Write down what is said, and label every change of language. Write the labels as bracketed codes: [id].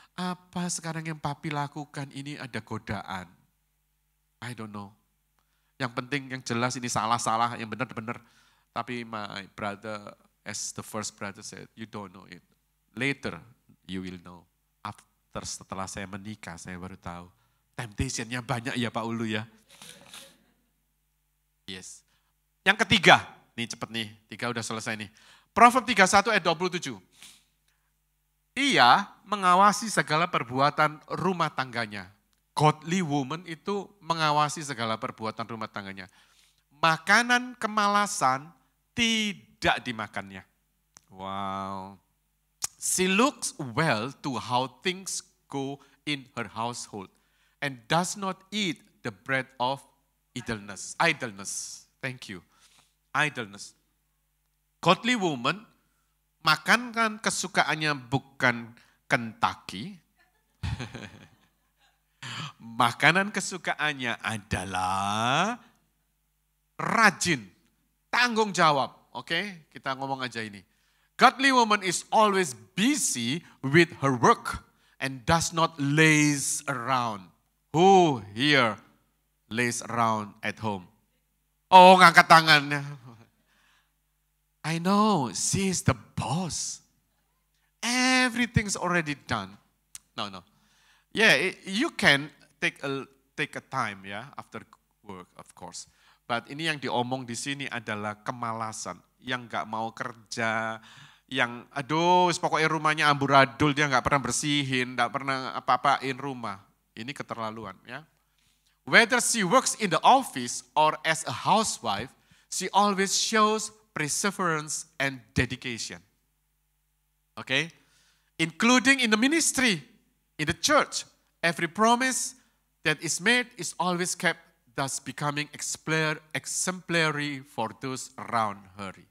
[id] Apa sekarang yang papi lakukan ini ada godaan. [en] I don't know. [id] Yang penting, yang jelas ini salah-salah, yang benar-benar. [en] Tapi my brother, as the first brother said, you don't know it. Later, you will know. [id] After, setelah saya menikah, saya baru tahu. Temptation-nya banyak ya Pak Ulu ya. Yes. Yang ketiga, nih cepet nih, 3 udah selesai nih. Proverb 31 ayat 27. Ia mengawasi segala perbuatan rumah tangganya. Godly woman itu mengawasi segala perbuatan rumah tangganya. Makanan kemalasan tidak dimakannya. Wow. [en] She looks well to how things go in her household and does not eat the bread of idleness. Idleness. Thank you. Idleness. Godly woman [id] makan kan kesukaannya bukan [en] Kentucky. [id] Makanan kesukaannya adalah rajin, tanggung jawab. Oke, kita ngomong aja ini. [en] Godly woman is always busy with her work and does not laze around. Who here laze around at home? [id] Oh, ngangkat tangannya. [en] I know, she is the boss. Everything's already done. No. Yeah, you can take a time ya after work, of course. [id] But ini yang diomong di sini adalah kemalasan, yang nggak mau kerja, yang aduh pokoknya rumahnya amburadul, dia nggak pernah bersihin, nggak pernah apa-apain rumah. Ini keterlaluan ya. [en] Whether she works in the office or as a housewife, she always shows perseverance and dedication. Okay? including in the ministry, in the church. Every promise that is made is always kept, thus becoming exemplary for those around her.